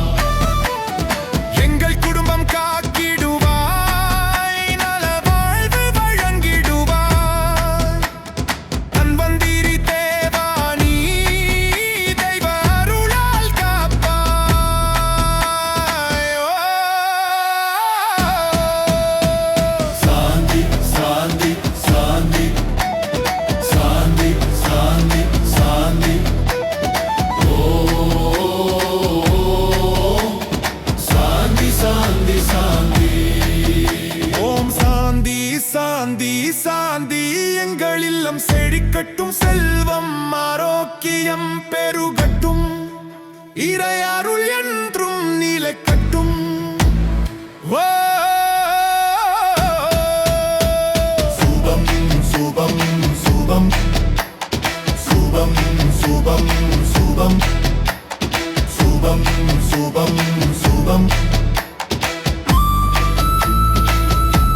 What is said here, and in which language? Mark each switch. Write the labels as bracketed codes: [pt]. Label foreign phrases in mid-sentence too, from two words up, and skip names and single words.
[ta] எங்கள் குடும்பம் காக்கிடுவாய், நல வாழ்வு வழங்கிடுவாய். தன்வந்திரி தேவா நீ தெய்வ அருளால் காப்பாய். [sa] शान्ति शान्ति शान्ति शान्ति शान्ति शान्ति. ॐ शान्ति शान्ति शान्ति. ॐ शान्ति शान्ति शान्ति. [ta] எங்கள் இல்லம் செழிக்கட்டும், செல்வம் ஆரோக்கியம் பெருகட்டும், இறை அருள் என்றும் நிலைக்கட்டும். ஓ சுபம் சுபம் சுபம் சுபம் சுபம் சுபம் சுபம் சுபம் சுபம்.